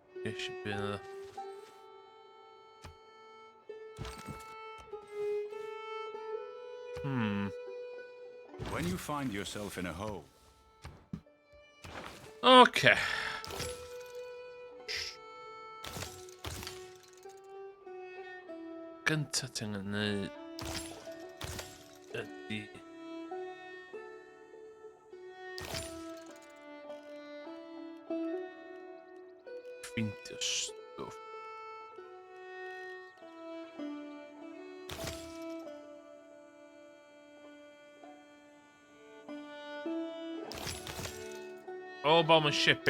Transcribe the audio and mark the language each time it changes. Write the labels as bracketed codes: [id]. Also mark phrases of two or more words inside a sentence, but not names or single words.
[en] It should be another. When you find yourself in a hole, Okay. [cy] Gynta ti'n gwneud ydy ffeindio stwff. [en] All about my shipping.